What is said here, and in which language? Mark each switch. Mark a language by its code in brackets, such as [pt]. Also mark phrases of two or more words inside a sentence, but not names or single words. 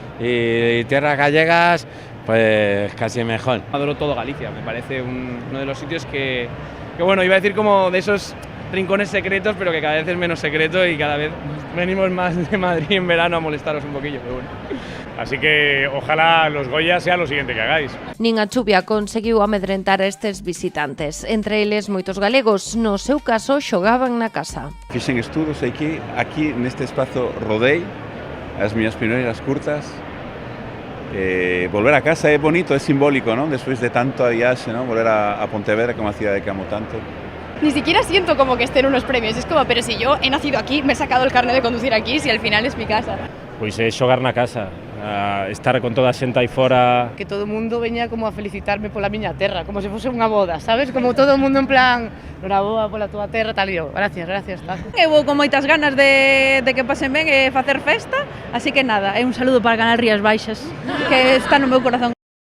[es] Y tierras gallegas, pues casi mejor. Adoro todo Galicia, me parece uno de los sitios que bueno, iba a decir como de esos rincones secretos, pero que cada vez es menos secreto y cada vez venimos más de Madrid en verano a molestaros un poquillo, pero bueno. Así que ojalá los Goya sea lo siguiente que hagáis. [gl] Nin a chuvia conseguiu amedrentar a estes visitantes, entre eles moitos galegos, no seu caso xogaban na casa. Fixen estudos aquí neste espazo rodei as miñas primeiras curtas. Volver a casa é bonito, é simbólico, ¿no? Despois de tanto viaxe, ¿no? Volver a Pontevedra, que é unha cidade que amo tanto. [es] Ni siquiera siento como que estén unos premios, es como, pero si yo he nacido aquí, me he sacado el carnet de conducir aquí, si al final es mi casa. [gl] Pois é xogar na casa, estar con toda a xente aí fora. Que todo o mundo veña como a felicitarme pola miña terra, como se fose unha boda, sabes? Como todo o mundo en plan, noraboa pola tua terra, tal, e eu, gracias, tal. Eu vou con moitas ganas de que pasen ben e facer festa, así que nada, é un saludo para Canal Rías Baixas, que está no meu corazón.